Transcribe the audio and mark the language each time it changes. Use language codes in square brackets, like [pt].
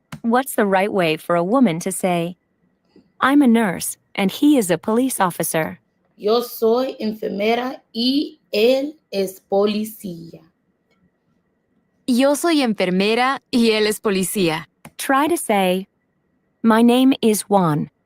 [en] What's the right way for a woman to say, I'm a nurse and he is a police officer? [es] Yo soy enfermera y él es policía. Yo soy enfermera y él es policía. [en] Try to say, my name is Juan.